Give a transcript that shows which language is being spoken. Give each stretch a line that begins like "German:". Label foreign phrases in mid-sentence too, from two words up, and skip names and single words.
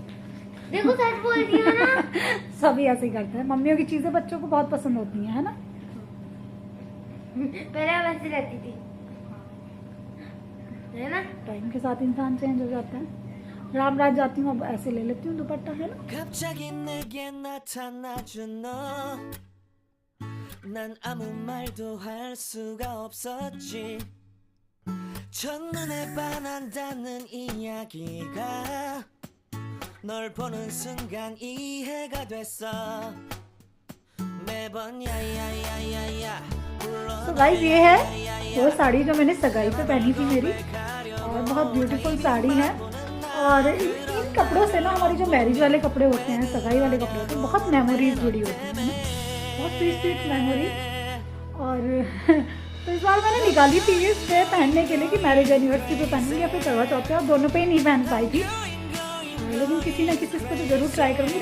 Hindi: देखो सच बोल रही हो ना। सभी ऐसे ही करते हैं। मम्मियों की चीज़ें बच्चों को बहुत पसंद होती हैं, है ना। पहले वैसे रहती थी, है ना। टाइम के साथ इंसान चेंज हो जाता है। रामराज जाती हूँ, अब ऐसे ले लेती हूँ दुपट्टा, है ना।
Korean: 갑자기 내게 나타나준 너, 난 아무 말도 할 수가 없었지. 첫눈에 반한다는 이야기가 널 보는 순간 이해가 됐어. 매번 야야야야야
Hindi: तो गाइस ये है वो साड़ी जो मैंने सगाई पे पहनी थी मेरी, और बहुत ब्यूटीफुल साड़ी है। और इन कपड़ों से ना हमारी जो मैरिज वाले कपड़े होते हैं, सगाई वाले कपड़े होते हैं, बहुत मेमोरीज जुड़ी होती हैं, बहुत
English: sweet sweet memory.
Hindi: और तो इस बार मैंने निकाली थी इसे पहनने के लिए कि
English: marriage anniversary
Hindi: पे पहनूंगी या फिर करवा चौथ पे, और दोनों पे ही नहीं पहन पाई थी, लेकिन किसी ना किसी इसको तो ज़रूर ट्राई करूँगी।